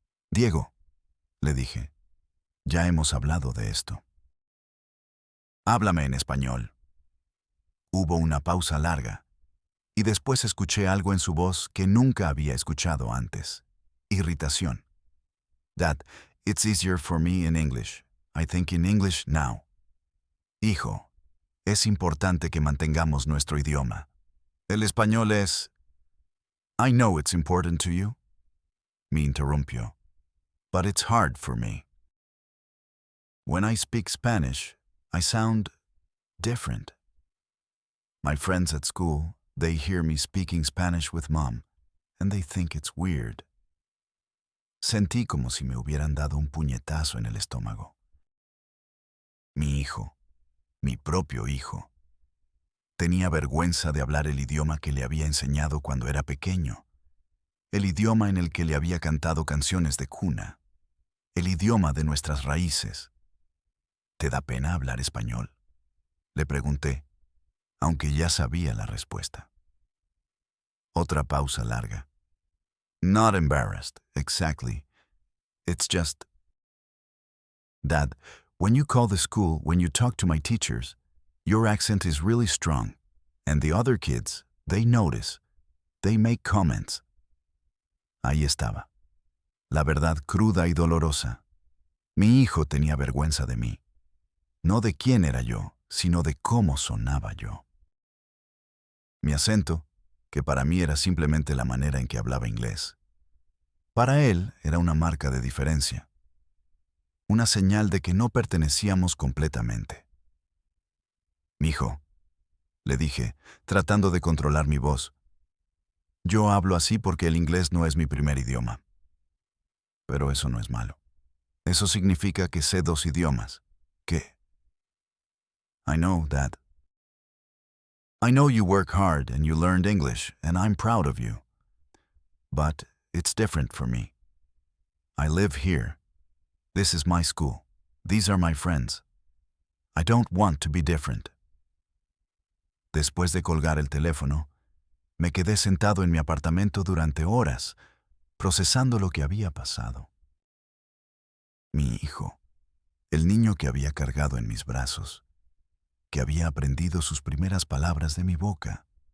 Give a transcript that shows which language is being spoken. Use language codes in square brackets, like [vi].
[es] Diego, le dije, ya hemos hablado de esto. Háblame en español. Hubo una pausa larga, y después escuché algo en su voz que nunca había escuchado antes. Irritación. [en] Dad, it's easier for me in English. I think in English now. [es] Hijo, es importante que mantengamos nuestro idioma. El español es... [en] I know it's important to you, [es] me interrumpió, [en] but it's hard for me. When I speak Spanish, I sound different. My friends at school, they hear me speaking Spanish with Mom, and they think it's weird. [es] Sentí como si me hubieran dado un puñetazo en el estómago. Mi hijo, mi propio hijo, tenía vergüenza de hablar el idioma que le había enseñado cuando era pequeño, el idioma en el que le había cantado canciones de cuna, el idioma de nuestras raíces. ¿Te da pena hablar español?, le pregunté, aunque ya sabía la respuesta. Otra pausa larga. [en] Not embarrassed, exactly. It's just... Dad, when you call the school, when you talk to my teachers, your accent is really strong, and the other kids, they notice. They make comments. [es] Ahí estaba, la verdad cruda y dolorosa. Mi hijo tenía vergüenza de mí. No de quién era yo, sino de cómo sonaba yo. Mi acento, que para mí era simplemente la manera en que hablaba inglés, para él era una marca de diferencia, una señal de que no pertenecíamos completamente. Mijo, le dije, tratando de controlar mi voz, yo hablo así porque el inglés no es mi primer idioma. Pero eso no es malo. Eso significa que sé 2 idiomas. ¿Qué? [en] I know, Dad. I know you work hard and you learned English, and I'm proud of you. But it's different for me. I live here. This is my school. These are my friends. I don't want to be different. [es] Después de colgar el teléfono, me quedé sentado en mi apartamento durante horas, procesando lo que había pasado. Mi hijo, el niño que había cargado en mis brazos, que había aprendido sus primeras palabras de mi boca.